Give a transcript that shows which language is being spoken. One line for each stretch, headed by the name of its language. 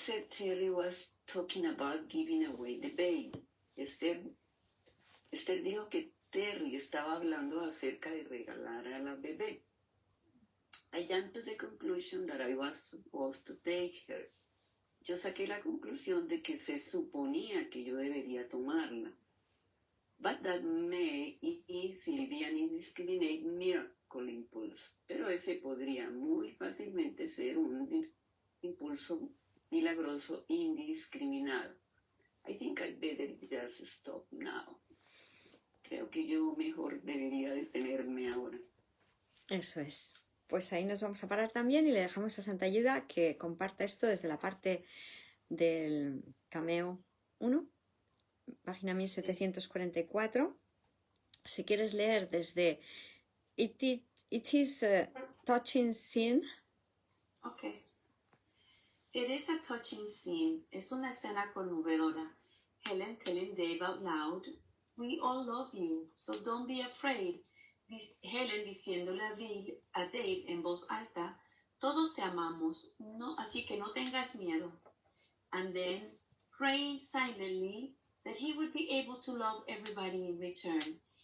English: Terry was talking about giving away the baby.
Spanish: Esther dijo que Terry estaba hablando acerca de regalar a la bebé.
English: I jumped to the conclusion that I was supposed to take her.
Spanish: Yo saqué la conclusión de que se suponía que yo debería tomarla.
English: But that may easily be an indiscriminate miracle impulse.
Spanish: Pero ese podría muy fácilmente ser un impulso milagroso indiscriminado.
English: I think I better just stop now.
Spanish: Creo que yo mejor debería detenerme ahora. Eso es. Pues ahí nos vamos a parar también y le dejamos a Santa Ayuda que comparta esto desde la parte del Cameo 1, página 1744. Si quieres leer desde
English: It is a touching scene. Ok. It is a touching scene.
Spanish: Es una escena conmovedora.
English: Helen telling Dave out loud, we all love you, so don't be afraid.
Spanish: Helen diciéndole a Dave en voz alta, todos te amamos, no, así que no tengas miedo.
English: And then praying silently that he would be able to love everybody in return.